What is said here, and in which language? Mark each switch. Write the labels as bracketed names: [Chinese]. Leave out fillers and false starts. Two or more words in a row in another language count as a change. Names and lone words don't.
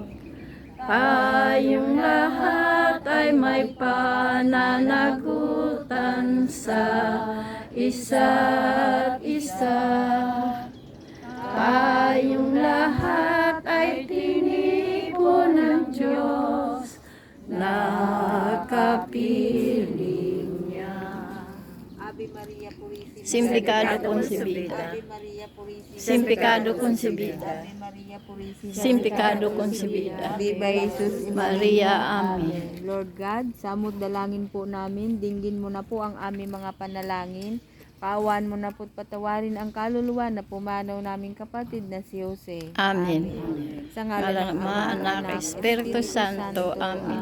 [Filipino] Tayong lahat ay may pananagutan sa isa't isa. Tayong lahat ay tinipon ng Diyos, nakapiling niya. [Spanish] Ave Maria Purísima. Simplicado concebida. Ave Maria Purísima. Simplicado concebida. Ave Maria Purísima. Simplicado concebida. Viva Jesus Maria, Amen. [English] Lord God, [Filipino] samot dalangin po namin, dinggin mo na po ang aming mga panalangin. Kaawaan mo na po't patawarin ang kaluluwa na pumanaw naming kapatid na si Jose. Amen. Sa ngalan ng Ama, Anak, Espiritu Santo.